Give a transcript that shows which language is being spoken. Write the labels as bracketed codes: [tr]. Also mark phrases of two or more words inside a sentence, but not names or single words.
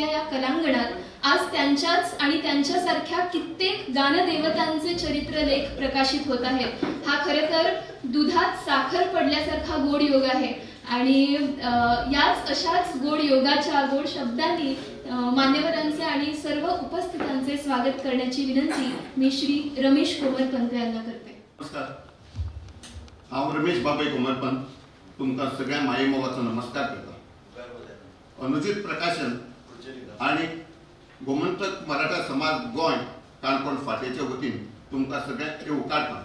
[mr] या कलांगणात आज त्यांच्याच आणि त्यांच्यासारख्या कित्येक गानदेवतांचे चरित्रलेख प्रकाशित होत आहेत। हा खरे तर दुधात साखर पडल्यासारखा गोड योग आहे, आणि याच अशाच गोड योगाच्या गोड शब्दांनी मान्यवरांचे आणि सर्व उपस्थितांचे स्वागत करण्याची विनंती मी श्री रमेश कोमरपंत यांना करते। [kok] नमस्कार, हांव रमेश बाबाई कोमरपंत तुमकां सगळ्या माये मोगाचो नमस्कार करता। अनुजित प्रकाशन आणि गोमंतक मराठा समाज गोंय काणकोण फाटेच्या वतीन तुमकां सगळ्यांक येवकारता।